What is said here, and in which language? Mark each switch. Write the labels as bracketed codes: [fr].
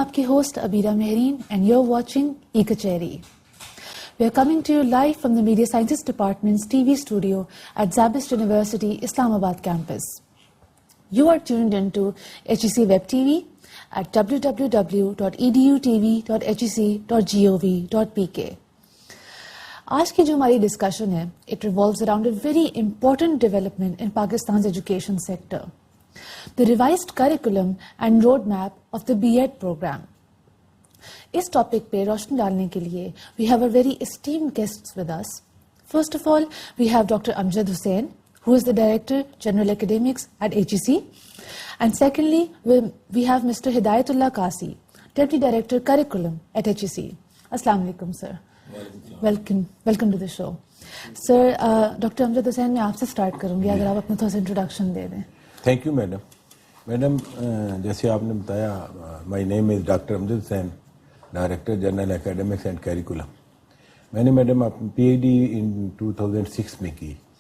[ur] آپ کی host [en] Abeera Mehreen and you are watching e Kachehri. We are coming to you live from the Media Sciences Department's TV studio at Zabist University, Islamabad campus. You are tuned into HEC Web TV at www.edutv.hec.gov.pk. [ur] آج کی جو ہماری discussion ہے [en] it revolves around a very important development in Pakistan's education sector, the revised curriculum and roadmap of the B.Ed program. [ur] اس topic پہ روشنی ڈالنے کے لیے [en] we have a very esteemed guests with us. First of all, we have Dr. Amjad Hussain, who is the Director, General Academics at HEC. And secondly, we have Mr. Hidayatullah Kasi, Deputy Director, Curriculum at HEC. Assalamu alaikum, sir. Welcome to the show. Sir, Dr. [ur] Amjad Hussain, میں آپ سے start کروں گی, اگر آپ اپنا تھوڑا سا انٹروڈکشن دے دیں. [en] Thank you madam. [ur] جیسے آپ نے بتایا, [en] My name is doctor Amjad Hussain, director general academics and curriculum. [ur] میں نے میڈم اپنی پی ایچ ڈی ان 2006 میں کی.